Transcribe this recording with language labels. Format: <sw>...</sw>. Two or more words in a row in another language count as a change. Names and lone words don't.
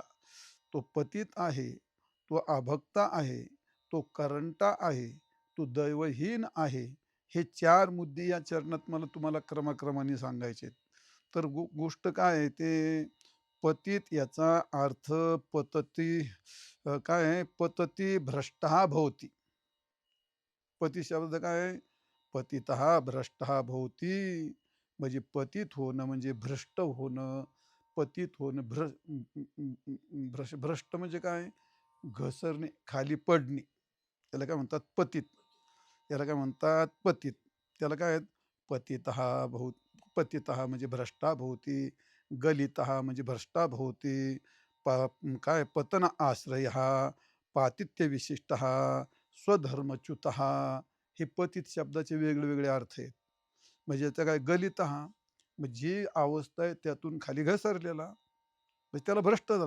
<mr>तो पतित आहे, तो अभक्ता आहे, तो करंटा आहे, तो दैवहीन आहे. हे 4 मुद्दे या चरणात मला तुम्हाला क्रमाक्रमाने सांगायचे आहेत. तर गोष्ट काय आहे ते पतित याचा अर्थ पतती, काय आहे?</mr> <sa>पतती भ्रष्टः भवति.</sa> <mr>पती शब्द काय आहे?</mr> <sa>पतितः भ्रष्टः भवति.</sa> <mr>म्हणजे पतित होणं म्हणजे भ्रष्ट होणं. पतित होणं भ्रष्ट म्हणजे काय? घसरणे, खाली पडणे. त्याला काय म्हणतात? पतित. याला काय म्हणतात? पतित. त्याला काय आहेत?</mr> <sa>पतितः भव, पतितः म्हणजे भ्रष्टा भवति, गलितः म्हणजे भ्रष्टा भवति, काय पतन आश्रय, पातित्य विशिष्ट, स्वधर्मच्युत.</sa> <mr>हे पतित शब्दाचे वेगळे अर्थ आहेत. म्हणजे याचा काय? गलित म्हणजे अवस्था आहे त्यातून खाली घसरलेला, म्हणजे त्याला भ्रष्ट झाला.</mr>